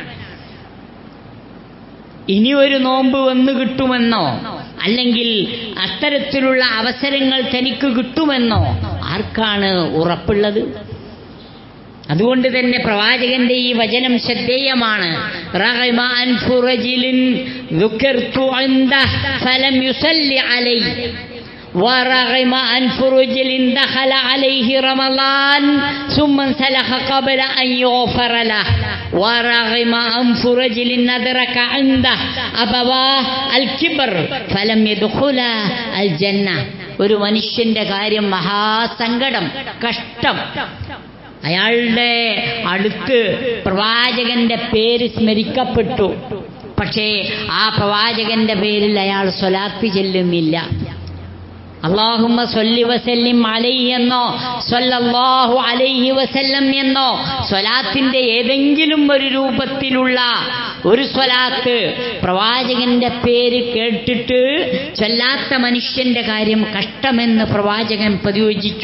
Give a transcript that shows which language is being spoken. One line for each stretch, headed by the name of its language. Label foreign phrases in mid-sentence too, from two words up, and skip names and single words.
Malayalam: ഇനി ഒരു നോമ്പ് വന്നു കിട്ടുമെന്നോ അല്ലെങ്കിൽ അത്തരത്തിലുള്ള അവസരങ്ങൾ തനിക്ക് കിട്ടുമെന്നോ ആർക്കാണ് ഉറപ്പുള്ളത്? അതുകൊണ്ട് തന്നെ പ്രവാചകന്റെ ഈ വചനം ശ്രദ്ധേയമാണ്.
Arabic: رغم أنف رجل ذكرت عنده فلم يصل عليه ورغم أنف رجل دخل عليه رمضان ثم انسلخ قبل أن يغفر له ورغم أنف رجل أدرك عنده أبواه الكبر فلم يدخل الجنة.
Malayalam: ഒരു മനുഷ്യന്റെ കാര്യം മഹാസങ്കടം, കഷ്ടം. അയാളുടെ അടുത്ത് പ്രവാചകന്റെ പേര് സ്മരിക്കപ്പെട്ടു. പക്ഷേ ആ പ്രവാചകന്റെ പേരിൽ അയാൾ സ്വലാത്ത് ചെല്ലുന്നില്ല.
Arabic: اللهم صل وسلم عليه
Malayalam: എന്നോ
Arabic: صلى الله عليه وسلم
Malayalam: എന്നോ സ്വലാത്തിന്റെ ഏതെങ്കിലും ഒരു രൂപത്തിലുള്ള ഒരു സ്വലാത്ത് പ്രവാചകന്റെ പേര് കേട്ടിട്ട് ചൊല്ലാത്ത മനുഷ്യന്റെ കാര്യം കഷ്ടമെന്ന് പ്രവാചകൻ പ്രയോജിച്ചു.